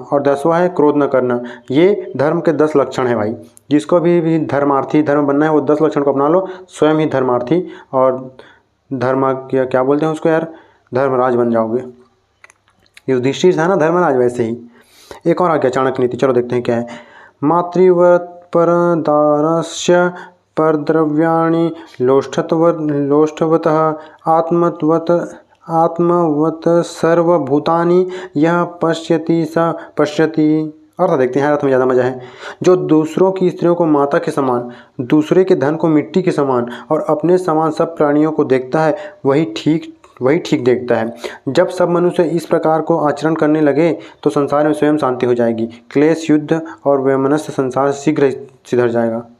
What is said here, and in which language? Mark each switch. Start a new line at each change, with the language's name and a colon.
Hindi: और 10वां है क्रोध न करना। ये धर्म के 10 लक्षण हैं भाई। जिसको भी धर्मार्थी धर्म बनना है वो 10 लक्षण को अपना लो, स्वयं ही धर्मार्थी और धर्म क्या बोलते हैं उसको यार, धर्मराज बन जाओगे। युधिष्ठिर था ना धर्मराज, वैसे ही। एक और आ गया चाणक्य नीति, चलो देखते हैं क्या है।
Sanskrit: मातृवत परदारस्य परद्रव्याणि लोष्ठवतः आत्मवत सर्वभूतानि यह पश्यति स पश्यति।
Hindi: अर्थ देखते हैं, अर्थ में ज़्यादा मजा है। जो दूसरों की स्त्रियों को माता के समान, दूसरे के धन को मिट्टी के समान और अपने समान सब प्राणियों को देखता है, वही ठीक देखता है। जब सब मनुष्य इस प्रकार को आचरण करने लगे तो संसार में स्वयं शांति हो जाएगी। क्लेश, युद्ध और वैमनस्य संसार शीघ्र सुधर जाएगा।